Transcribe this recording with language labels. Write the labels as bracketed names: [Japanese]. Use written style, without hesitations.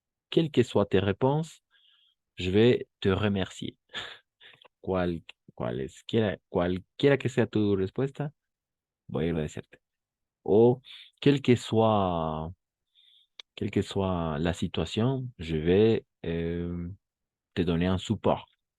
[French] Quelle que soit tes réponses, je vais te remercier. [Spanish] Cual, cualquiera que sea tu respuesta, voy a agradecerte. [French] O quelle que soit la situation, je vais te donner un support.